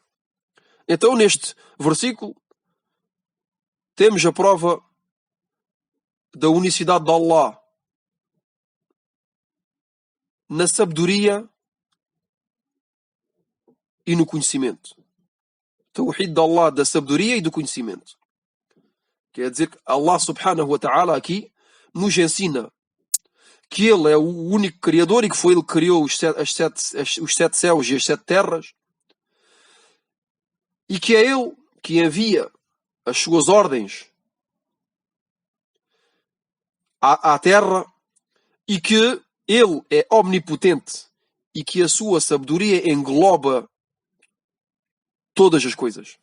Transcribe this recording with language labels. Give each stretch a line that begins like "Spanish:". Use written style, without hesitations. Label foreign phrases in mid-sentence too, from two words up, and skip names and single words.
Portuguese: Então, neste versículo, temos a prova da unicidade de Allah na sabedoria e no conhecimento. Tawhid de Allah da sabedoria e do conhecimento. Quer dizer que Allah subhanahu wa ta'ala aqui nos ensina que Ele é o único Criador e que foi Ele que criou os 7 céus e as 7 terras, e que é Ele que envia as suas ordens à terra, e que Ele é omnipotente e que a sua sabedoria engloba todas as coisas.